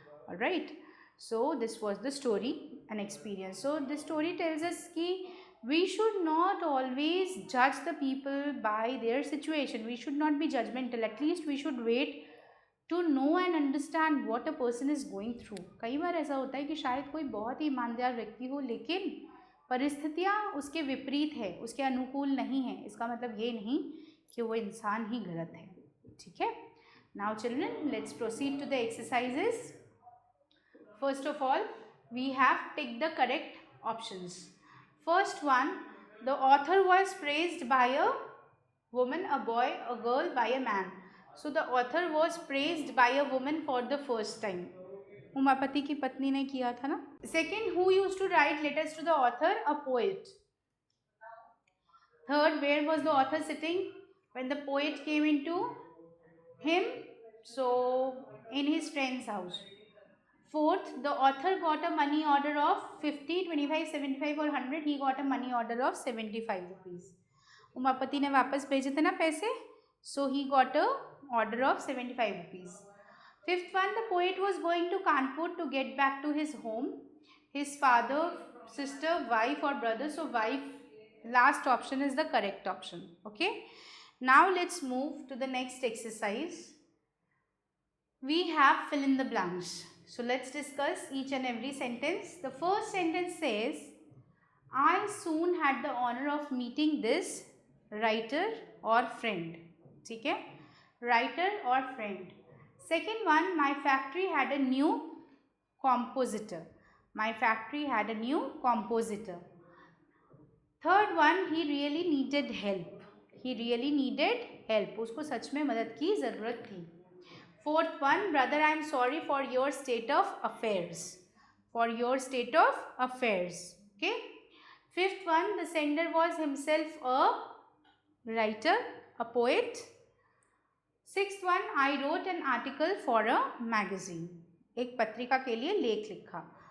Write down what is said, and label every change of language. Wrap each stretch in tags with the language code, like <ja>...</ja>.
<en>Alright, so this was the story and experience. So this story tells us कि we should not always judge the people by their situation. We should not be judgmental. At least we should wait to know and understand what a person is going through.</en> <hi>कई बार ऐसा होता है कि शायद कोई बहुत ही ईमानदार व्यक्ति हो लेकिन परिस्थितियाँ उसके विपरीत है, उसके अनुकूल नहीं है। इसका मतलब ये नहीं कि वो इंसान ही गलत है। ठीक है,</hi> <en>now children, let's proceed to the exercises. First of all, we have picked the correct options. First one, the author was praised by a woman, a boy, a girl, by a man. So the author was praised by a woman for the first time.</en> <hi>Umapati की पत्नी ने किया था ना।</hi> <en>Second, who used to write letters to the author? A poet. Third, where was the author sitting when the poet came into him? So in his friend's house. Fourth, the author got a money order of 50, 25, 75 or 100. He got a money order of 75 rupees.</en> <hi>Umapati ने वापस भेजे थे ना पैसे,</hi> <en>so he got a order of 75 rupees. Fifth one, the poet was going to Kanpur to get back to his home, his father, sister, wife or brother. So wife, last option is the correct option. Okay. Now let's move to the next exercise. we have fill in the blanks. So let's discuss each and every sentence. The first sentence says, I soon had the honor of meeting this writer or friend.</en> <hi>ठीक है,</hi> <en>writer or friend. Second one, my factory had a new compositor. My factory had a new compositor. Third one, he really needed help. He really needed help.</en> <hi>उसको सच में मदद की ज़रूरत थी.</hi> <en>Fourth one, brother, I am sorry for your state of affairs. For your state of affairs. Okay. Fifth one, the sender was himself a writer, a poet. Sixth one, I wrote an article for a magazine.</en> <hi>एक पत्रिका के लिए लेख लिखा.</hi>